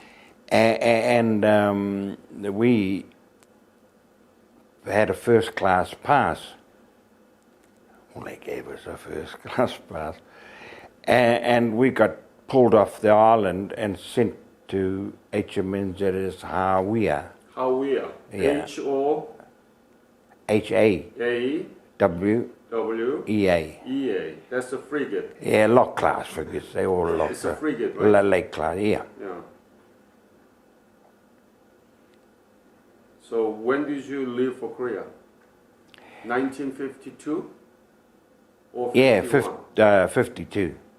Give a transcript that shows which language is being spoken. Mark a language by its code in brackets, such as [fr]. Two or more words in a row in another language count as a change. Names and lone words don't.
[en] And we had a first class pass. Well, they gave us a first class pass. And we got pulled off the island and sent to HMNZ's Hawea. Hawea. Yeah. H-O-A-W-E-A. HAWEA. That's a frigate. Yeah, lock class frigates. They all locked. It's a frigate, right? Lake class, yeah. Yeah. So when did you leave for Korea? 1952? Or 51? Yeah, 52.